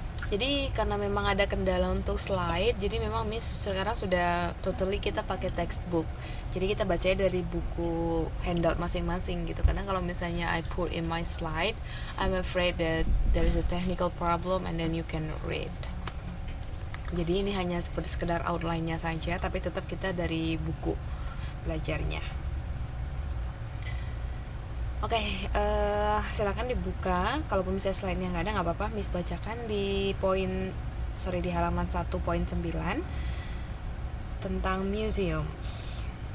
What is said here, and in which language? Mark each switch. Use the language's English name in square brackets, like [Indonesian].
[Indonesian] Jadi karena memang ada kendala untuk slide, jadi memang Miss sekarang sudah totally kita pakai textbook. Jadi kita bacanya dari buku handout masing-masing gitu. Karena kalau misalnya [English] I put in my slide, I'm afraid that there is a technical problem and then you can read. [Indonesian] Jadi ini hanya seperti sekedar outline-nya saja, tapi tetap kita dari buku belajarnya. Oke, silakan dibuka. Kalaupun misalnya slide-nya nggak ada, nggak apa-apa, Miss bacakan di di halaman 1.9 tentang museums.